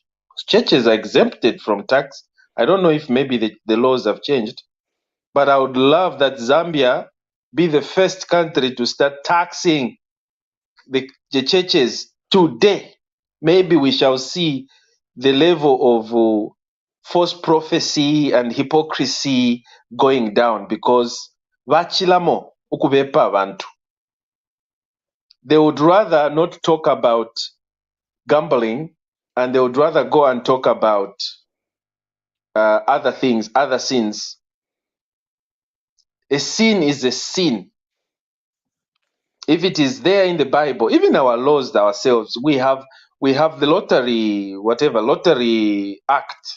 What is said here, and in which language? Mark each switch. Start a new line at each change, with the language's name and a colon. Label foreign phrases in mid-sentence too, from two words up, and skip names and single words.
English: Churches are exempted from tax. I don't know if maybe the laws have changed, but I would love that Zambia be the first country to start taxing the churches today. Maybe we shall see the level of false prophecy and hypocrisy going down, because
Bemba: vachilamo ukubepa abantu.
English: They would rather not talk about gambling, and they would rather go and talk about other things, other sins. A sin is a sin. If it is there in the Bible, even our laws ourselves, we have the lottery act.